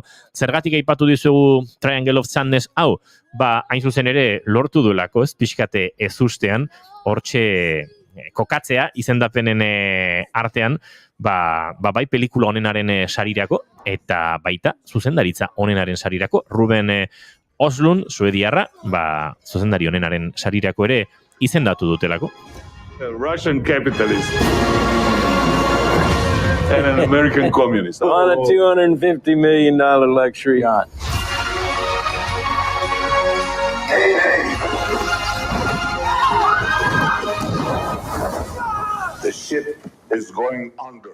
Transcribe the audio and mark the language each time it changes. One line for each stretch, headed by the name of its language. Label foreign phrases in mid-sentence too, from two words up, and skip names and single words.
Basque: Zergatik aipatu dizugu Triangle of Sadness hau, hain zuzen ere lortu duelako, ez pixkate ezustean, hortxe kokatzea izendapenen artean, bai pelikula honenaren sarirako, eta baita zuzendaritza honenaren sarirako, Ruben Östlund, suediarra, zuzendari honenaren sarirako ere izendatu dutelako.
English: A Russian capitalist and an American communist. On a $250 million luxury yacht. The ship is going under.